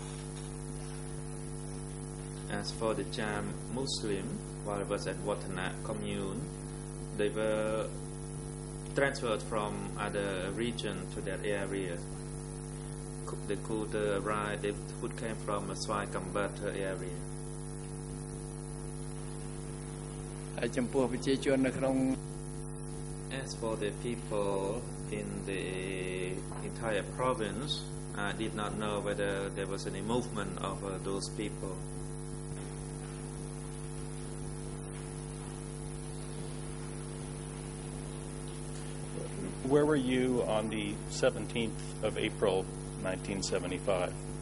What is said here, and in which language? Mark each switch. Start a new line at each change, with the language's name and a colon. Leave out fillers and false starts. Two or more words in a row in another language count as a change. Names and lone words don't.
English: As for the Cham Muslim, while I was at Watanak commune, they were transferred from other region to that area. They could arrive, they could came from Swai Kambata area.
Khmer: ហើយចំពោះប្រជាជននៅក្នុង
English: As for the people in the entire province, I did not know whether there was any movement of those people. Where were you on the 17th of April, 1975?